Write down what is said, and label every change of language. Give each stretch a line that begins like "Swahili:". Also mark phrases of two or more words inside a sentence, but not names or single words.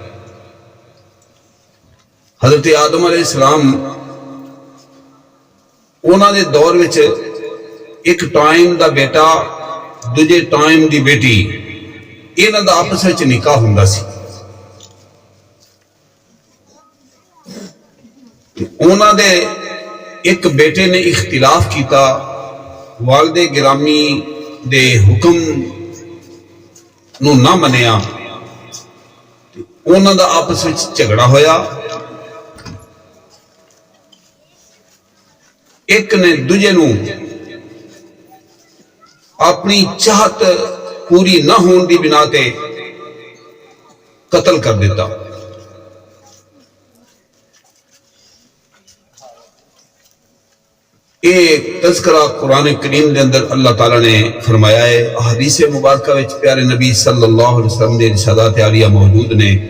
Punjabi: حضرت آدم علیہ السلام انہوں نے دور وچ ایک ٹائم دا بیٹا دوجے ٹائم دی بیٹی انہاں دا آپس وچ نکاح ہوندا سی۔ انہاں دے ایک بیٹے نے اختلاف کیتا، والد گرامی دے حکم نو نہ منیا، انہاں دا آپس وچ جھگڑا ہویا، ایک نے دوجے نو اپنی چاہت پوری نہ ہون دی بنا تے قتل کر دیتا۔ ایک تذکرہ قرآن کریم دے اندر اللہ تعالیٰ نے فرمایا ہے، حدیث مبارکہ وچ پیارے نبی
Arabic: صلی اللہ علیہ وسلم
Punjabi: دے ارشادات عالیہ موجود نے۔